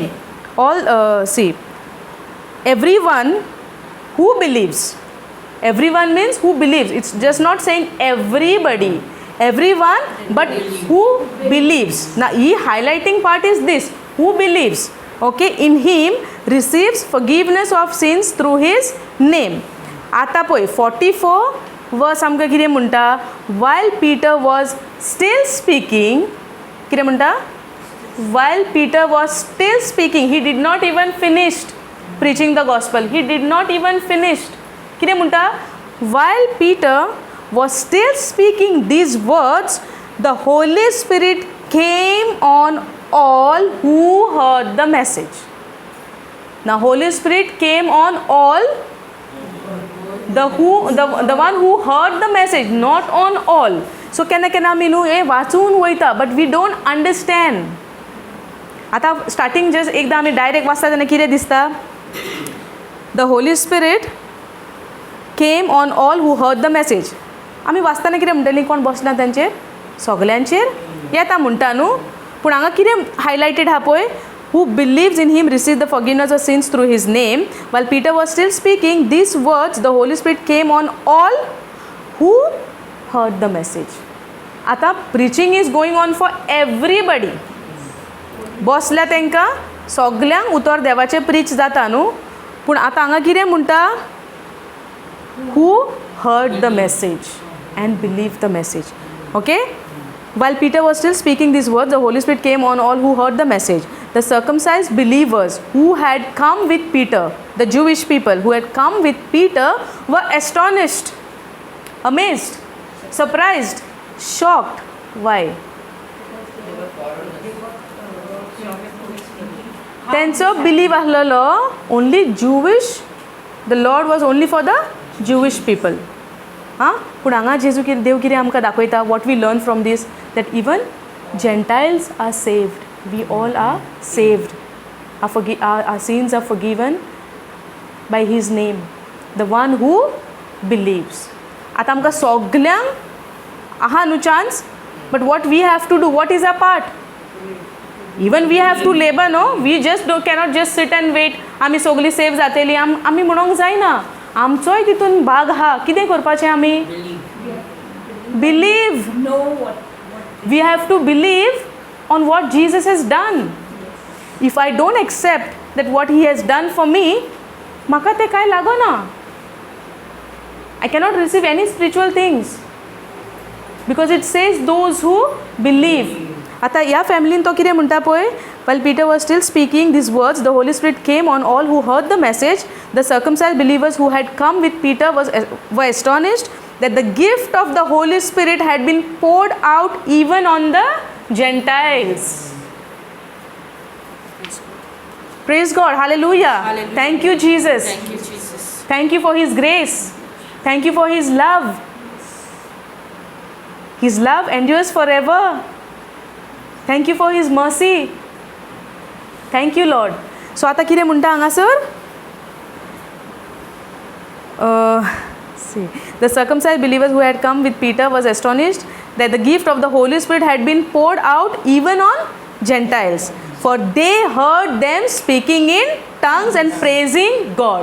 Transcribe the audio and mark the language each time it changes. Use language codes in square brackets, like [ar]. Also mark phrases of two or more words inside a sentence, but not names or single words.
[en] See, everyone who believes. Everyone means who believes. It's just not saying everybody. Everyone, but who believes. Now he highlighting part is this, who believes, okay, in him receives forgiveness of sins through his name. [kok] आता पळय 44 वर्स आमकां कितें म्हणटा, [en] while Peter was still speaking, [kok] कितें म्हणटा, [en] while Peter was still speaking, he did not even finished preaching the gospel. He did not even finished. [kok] कितें म्हणटा, [en] while Peter was still speaking these words, the Holy Spirit came on all who heard the message. Now Holy Spirit came on all, the one who heard the message, not on all. [kok] So केन्ना आमी न्हू हें वाचून वयता, [en] but we don't understand. [kok] आतां [en] starting just [kok] एकदां आमी डायरेक्ट वाचता तेन्ना कितें दिसता, [en] the Holy Spirit came on all who heard the message. [kok] आमी वाचताना कितें म्हणटलीं, कोण बसना तांचेर, सगल्यांचेर येता म्हणटा न्हू, पूण हांगा कितें हायलायटेड आहा पळय, [en] who believes in him receives the forgiveness of sins through his name. While Peter was still speaking these words, the Holy Spirit came on all who heard the message. आता preaching is going on for everybody. [kok] बसल्या तांकां सगल्यांक उतर देवाचें प्रीच जाता न्हू, पूण आतां हांगा कितें म्हणटा, [en] who heard the message and believed the message, okay. While Peter was still speaking these words, the Holy Spirit came on all who heard the message. The circumcised believers who had come with Peter, the Jewish people who had come with Peter, were astonished, amazed, surprised, shocked. Why? [kok] त्यांचो बिलीव आसलेलो [en] only Jewish, the Lord was only for the Jewish people. [kok] पूण हांगा जेजू कितें, देव कितें आमकां दाखयता, [en] what we learn from this, that even Gentiles are saved. We all are saved. Our sins are forgiven by his name, the one who believes. [kok] आतां आमकां सगल्यांक आहा न्हू चान्स, [en] but what we have to do, what is our part? Even we have to labor, no? We just cannot just sit and wait. [kok] आमी सगळीं सेव जातलीं आमी म्हणूंक जायना. आमचोय तितून भाग आहा. कितें करपाचें आमी? [en] Believe. Know what We have to believe on what Jesus has done. If I don't accept that what he has done for me, [kok] म्हाका तें कांय लागना. [en] I cannot receive any spiritual things. Because it says those who believe. [kok] आता ह्या फॅमिलीन तो कितें म्हणटा पळय, [en] while Peter was still speaking these words, the Holy Spirit came on all who heard the message. The circumcised believers who had come with Peter were astonished that the gift of the Holy Spirit had been poured out even on the Gentiles. Praise God. Hallelujah. Hallelujah. Thank you, Jesus. Thank you, Jesus. Thank you for His grace. Thank you for His love. His love endures forever. Thank you for His mercy. Thank you, Lord. [kok] So आता कितें म्हणटा हांगासर? [en] See, the circumcised believers who had come with Peter was astonished that the gift of the Holy Spirit had been poured out even on Gentiles, for they heard them speaking in tongues and praising God.